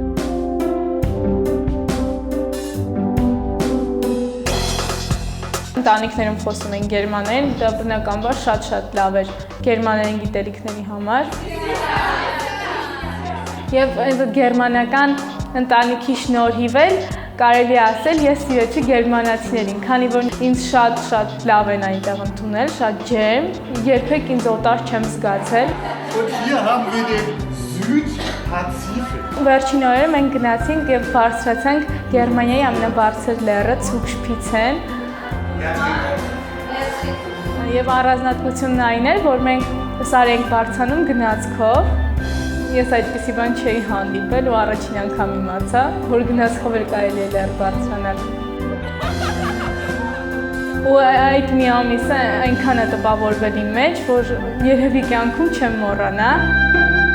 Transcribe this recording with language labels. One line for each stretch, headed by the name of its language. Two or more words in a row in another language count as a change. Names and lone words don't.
Armenian: Ընտանիքներում խոսում են գերմաներեն, դա բնականաբար շատ լավ էր գերմաներեն գիտելիքների համար։ Եվ այդ գերմանական ընտանիքի շնորհիվ էլ կարելի է ասել ես սիրեցի գերմանացիներին, քանի որ ինձ շատ լավ են այնտեղ ընդունել, շատ ջերմ, երբեք ինձ օտար չեմ զգացել։
German: Und hier haben wir den Südpazifik.
Armenian: Վերջին օրերը մենք գնացինք եւ բարձրացանք Գերմանիայի ամենաբարձր լեռը Zugspitzen։ Եվ առանձնահատկությունն այն էր, որ մենք սար ենք բարձրանում գնացքով։ Ես այդպիսի բան չէի հանդիպել ու առաջին անգամ իմացա, որ գնացքով էլ կարելի է լեռ բարձրանալ։ Ու այդ մի ամիսը այնքան է տպավորվել իմ մեջ, որ երևի կյանքում չեմ մոռանա։